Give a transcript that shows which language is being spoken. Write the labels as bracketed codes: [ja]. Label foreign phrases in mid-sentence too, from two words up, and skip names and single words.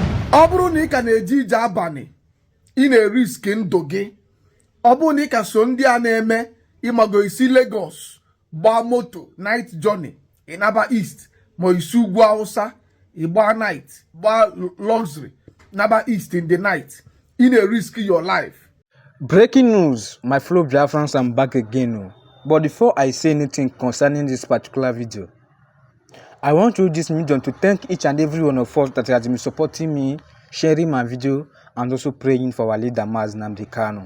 [ig] ọ bụrụ na ị ka na-eje ije abalị ị na-erisk ndụ gị, ọ bụrụ na ị ka so ndị a na-eme ịmago isi Lagos gbaa moto [en] night journey [ig] ịnaba east ma isi ugwu Hausa ịgba night gbaa luxury naba east [en] in the night, [ig] ị na-erisk [en] your life. Breaking news, my fellow Biafrans, I'm back again. But before I say anything concerning this particular video, I want to use this medium to thank each and every one of us that has been supporting me, sharing my video, and also praying for our leader, Mazi Nnamdi Kanu.